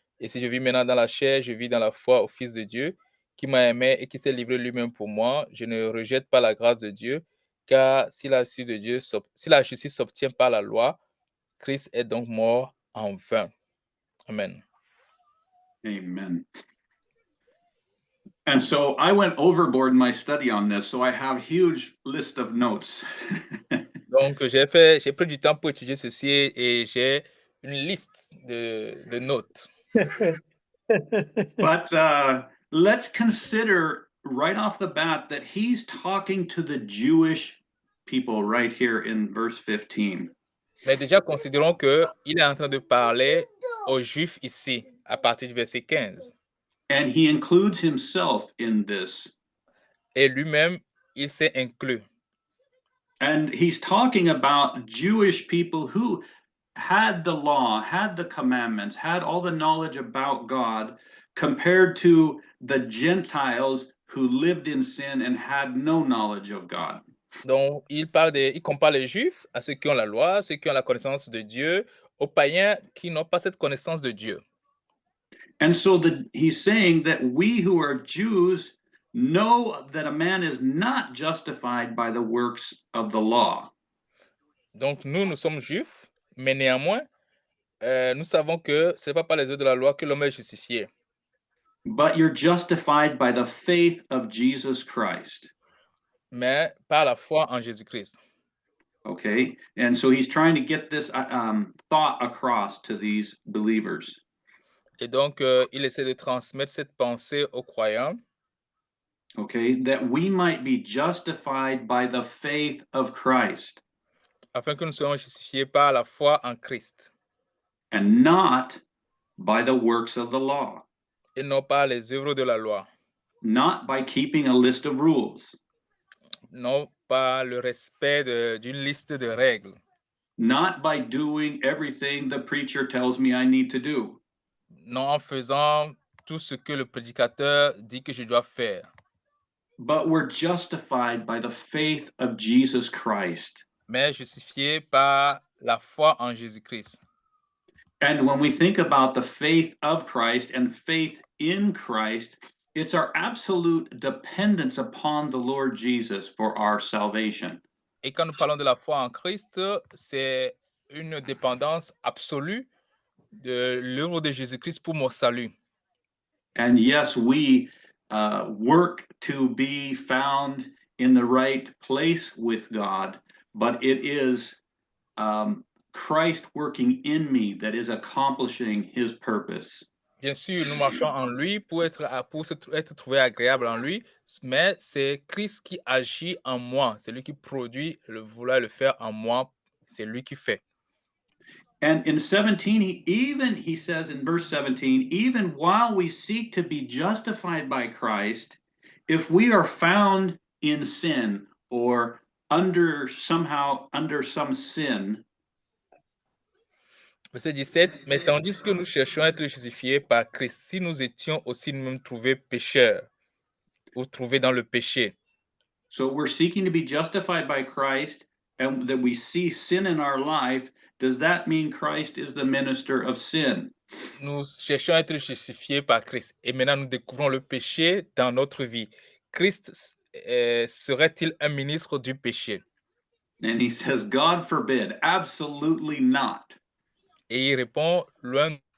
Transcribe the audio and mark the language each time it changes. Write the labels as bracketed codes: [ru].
[fr] Et si je vis maintenant dans la chair, je vis dans la foi au Fils de Dieu, qui m'a aimé et qui s'est livré lui-même pour moi. Je ne rejette pas la grâce de Dieu, car si la justice s'obtient par la loi, Christ est donc mort en vain. Amen. Amen. [en] And so I went overboard in my study on this, so I have a huge list of notes. [fr] Donc, j'ai pris du temps pour étudier ceci et j'ai une liste de notes. [en] But let's consider right off the bat that he's talking to the Jewish people right here in verse 15. [fr] Mais déjà, considérons qu'il est en train de parler aux Juifs ici, à partir du verset 15. [en] And he includes himself in this. [fr] Et lui-même, il s'est inclus. [en] And he's talking about Jewish people who had the law, had the commandments, had all the knowledge about God, compared to the Gentiles who lived in sin and had no knowledge of God. [fr] Donc, il compare les Juifs à ceux qui ont la loi, ceux qui ont la connaissance de Dieu, aux païens qui n'ont pas cette connaissance de Dieu. [en] And so he's saying that we who are Jews know that a man is not justified by the works of the law. [fr] Donc, nous sommes Juifs, mais néanmoins, nous savons que ce n'est pas par les œuvres de la loi que l'homme est justifié. [en] But you're justified by the faith of Jesus Christ. [fr] Mais par la foi en Jésus-Christ. [en] Okay, and so he's trying to get this thought across to these believers. [fr] Et donc, il essaie de transmettre cette pensée aux croyants. [en] Okay, that we might be justified by the faith of Christ. [fr] Afin que nous soyons justifiés par la foi en Christ. [en] And not by the works of the law. [fr] Et non pas les œuvres de la loi. [en] Not by keeping a list of rules. [fr] Non pas le respect d'une liste de règles. [en] Not by doing everything the preacher tells me I need to do. [fr] Non en faisant tout ce que le prédicateur dit que je dois faire. [en] But we're justified by the faith of Jesus Christ. [fr] Mais justifiés par la foi en Jésus-Christ. [en] And when we think about the faith of Christ and faith in Christ, it's our absolute dependence upon the Lord Jesus for our salvation. [fr] Et quand nous parlons de la foi en Christ, c'est une dépendance absolue de l'œuvre de Jésus-Christ pour mon salut. [en] And yes, we work to be found in the right place with God, but it is Christ working in me that is accomplishing his purpose. [fr] Bien sûr, nous marchons en lui pour être trouvé agréable en lui, mais c'est Christ qui agit en moi. C'est lui qui produit vouloir le faire en moi. C'est lui qui fait. [en] And in 17, he says in verse 17, even while we seek to be justified by Christ, if we are found in sin or somehow under some sin, [fr] Verset 17, mais tandis que nous cherchons à être justifiés par Christ, si nous étions aussi nous-mêmes trouvés pécheurs ou trouvés dans le péché. [en] So we're seeking to be justified by Christ and that we see sin in our life. Does that mean Christ is the minister of sin? [fr] Nous cherchons à être justifiés par Christ et maintenant nous découvrons le péché dans notre vie. Christ serait-il un ministre du péché? [en] And he says, God forbid, absolutely not. [fr] Et il répond, loin.